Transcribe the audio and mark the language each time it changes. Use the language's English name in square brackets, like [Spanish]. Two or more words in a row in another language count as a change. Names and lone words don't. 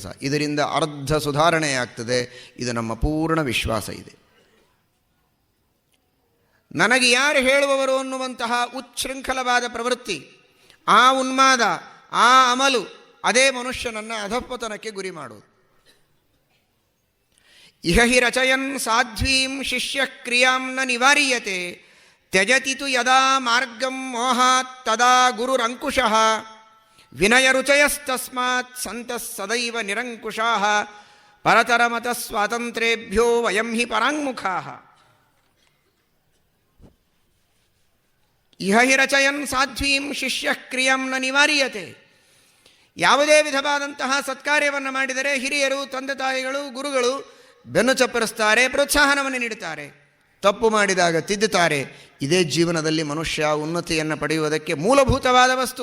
[Kannada] ಇದರಿಂದ ಅರ್ಧ ಸುಧಾರಣೆಯಾಗ್ತದೆ. ಇದು ನಮ್ಮ ಪೂರ್ಣ ವಿಶ್ವಾಸ ಇದೆ. ನನಗೆ ಯಾರು ಹೇಳುವವರು ಅನ್ನುವಂತಹ ಉಚ್ಛೃಂಖಲವಾದ ಪ್ರವೃತ್ತಿ, ಆ ಉನ್ಮಾದ, ಆ ಅಮಲು, ಅದೇ ಮನುಷ್ಯನನ್ನು ಅಧಃಪತನಕ್ಕೆ ಗುರಿ ಮಾಡುವುದು. [Sanskrit] ಇಹ ಹಿ ರಚಯನ್ ಸಾಧ್ವೀಂ ಶಿಷ್ಯ ಕ್ರಿಯಾಂ ನ ನಿವಾರ್ಯತೆ ತ್ಯಜತಿ ತು ಯದಾ ಮಾರ್ಗಂ ಮೋಹಾತ್ ತದಾ ಗುರುರಂಕುಶಃ ವಿನಯರುಚಯಸ್ತಸ್ಮಾತ್ ಸಂತಃ ಸದೈವ ನಿರಂಕುಶಾಃ ಪರತರಮತ ಸ್ವಾತಂತ್ರ್ಯೇಭ್ಯೋ ವಯಂ ಹಿ ಪರಾಂಗುಖಾಃ. ಇಹ ಹಿ ರಚಯನ್ ಸಾಧ್ವೀಂ ಶಿಷ್ಯ ಕ್ರಿಯಂ ನ ನಿವಾರ್ಯತೆ. [Kannada] ಯಾವುದೇ ವಿಧವಾದಂತಹ ಸತ್ಕಾರ್ಯವನ್ನು ಮಾಡಿದರೆ ಹಿರಿಯರು, ತಂದೆ ತಾಯಿಗಳು, ಗುರುಗಳು ಬೆನ್ನು ಚಪ್ಪರಿಸ್ತಾರೆ, ಪ್ರೋತ್ಸಾಹನವನ್ನು ನೀಡುತ್ತಾರೆ. ತಪ್ಪು ಮಾಡಿದಾಗ ತಿದ್ದುತ್ತಾರೆ. ಇದೇ ಜೀವನದಲ್ಲಿ ಮನುಷ್ಯ ಉನ್ನತಿಯನ್ನು ಪಡೆಯುವುದಕ್ಕೆ ಮೂಲಭೂತವಾದ ವಸ್ತು.